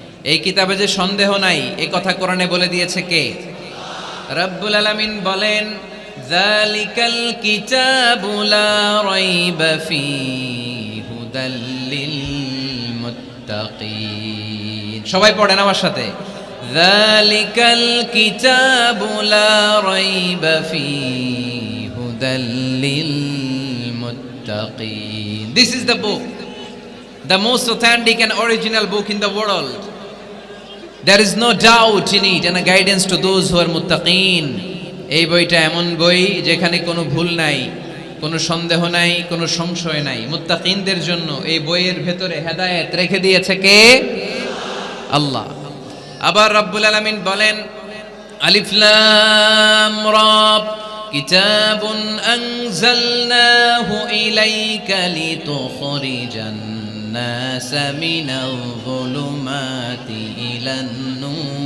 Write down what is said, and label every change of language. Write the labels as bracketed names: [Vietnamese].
[Bangla] এই কিতাবে যে সন্দেহ নাই এই কথা কোরআনে বলে দিয়েছে কে? রব্বুল আলামিন বলেন, [Arabic] যালিকাল কিতাবু লা রাইবা ফীহি হুদাল লিল মুত্তাকিন। [Bangla] সবাই পড়েন আমার সাথে, [Arabic] যালিকাল কিতাবু লা রাইবা ফীহি হুদাল লিল মুত্তাকিন। [English] This is the book, the most authentic and original book in the world. There is no doubt in it and a guidance to those who are muttaqin. [Bangla] এই বইটা এমন বই যেখানে কোনো ভুল নাই, কোনো সন্দেহ নাই, কোনো সংশয় নাই। মুত্তাকিনদের জন্য এই বইয়ের ভেতরে হেদায়েত রেখে দিয়েছে কে? আল্লাহ। আবার রব্বুল আলামিন বলেন, [Arabic] আলিফ লাম রা, কিতাবুন আনজালনাহু ইলাইকা লিতুখরিজান الناس من الظلمات إلى النور.